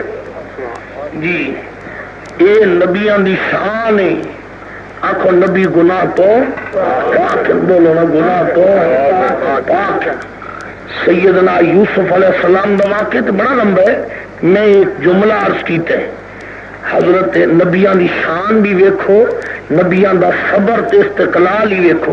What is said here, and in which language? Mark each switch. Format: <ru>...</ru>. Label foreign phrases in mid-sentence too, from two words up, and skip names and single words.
<pa>جی اے نبیاں دی شان ہے۔ آخو نبی گناہ تو پاک، بولو نا گناہ تو پاک۔ سیدنا یوسف</pa> <ar>علیہ السلام</ar> <pa>دا واقعہ تو بڑا لمبا ہے، میں ایک جملہ عرض کیتا ہے۔ حضرت نبیاں دی شان بھی ویکھو، نبیاں دا صبر تے استقلال ہی ویکھو۔</pa>